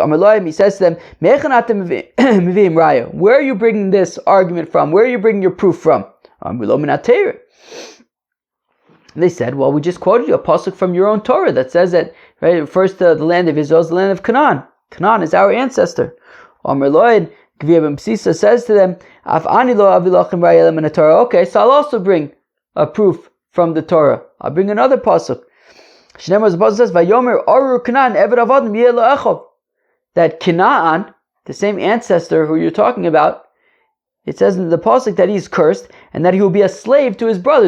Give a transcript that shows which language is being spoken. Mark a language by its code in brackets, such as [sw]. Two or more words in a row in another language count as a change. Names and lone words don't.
[en] He says to them, where are you bringing this argument from? Where are you bringing your proof from? They said, well, we just quoted you a pasuk from your own Torah that says that, right, it refers to the land of Israel as the land of Canaan. Canaan is our ancestor. Gviya ben Psisa says to them, okay, so I'll also bring a proof from the Torah. I'll bring another pasuk. The pasuk says, [he] "ויאמר ארור כנען עבד עבדים יהיה לאחיו." [en] That Canaan, the same ancestor who you're talking about, it says in the pasuk that he's cursed and that he will be a slave to his brothers.